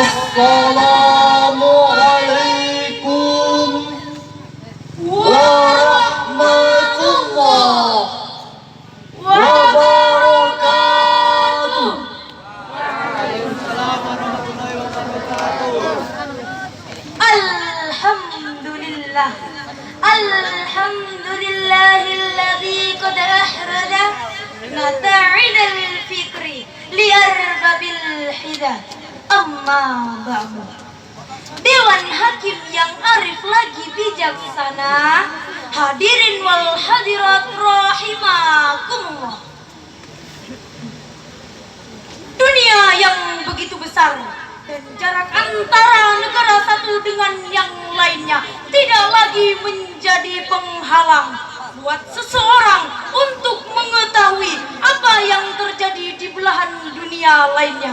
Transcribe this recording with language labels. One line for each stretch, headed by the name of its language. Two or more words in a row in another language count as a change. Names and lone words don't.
Arabic: السلام عليكم ورحمة الله وبركاته. وعليكم السلام ورحمة الله وبركاته. الحمد لله، الحمد لله الذي قد أخرج نتائج الفكر لأرباب الحجى. أما بعد.
Indonesian: Dewan Hakim yang arif lagi bijaksana,
Arabic: الحاضرين والحاضرات رحمكم الله.
Indonesian: Dunia yang begitu besar dan jarak antara negara satu dengan yang lainnya tidak lagi menjadi penghalang buat seseorang untuk mengetahui apa yang terjadi di belahan dunia lainnya.